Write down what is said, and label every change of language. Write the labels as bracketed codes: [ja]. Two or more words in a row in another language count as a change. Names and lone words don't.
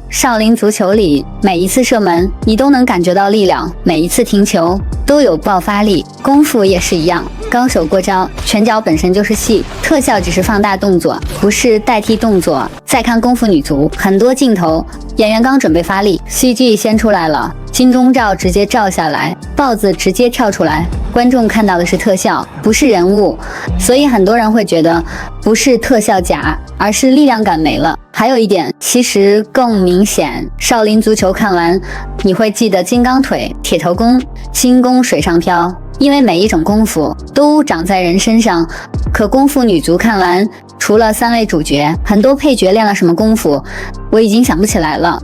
[zh] 少林足球裡每一次射門，你都能感覺到力量，每一次停球都有爆發力。功夫也是一樣，高手過招，拳腳本身就是戲，特效只是放大動作，不是代替动作。再看功夫女足，很多鏡頭，演員剛準備發力 ，CG 先出來了，金鐘罩直接照下來，豹子直接跳出来，觀眾看到的是特效，不是人物，所以很多人會覺得不是特效假，而是力量感沒了。還有一點，其實更明顯，少林足球看完，你會記得金剛腿、鐵頭功、輕功水上漂，因為每一種功夫都長在人身上。可功夫女足看完，除了3位主角，很多配角練了什麼功夫，我已經想不起來了。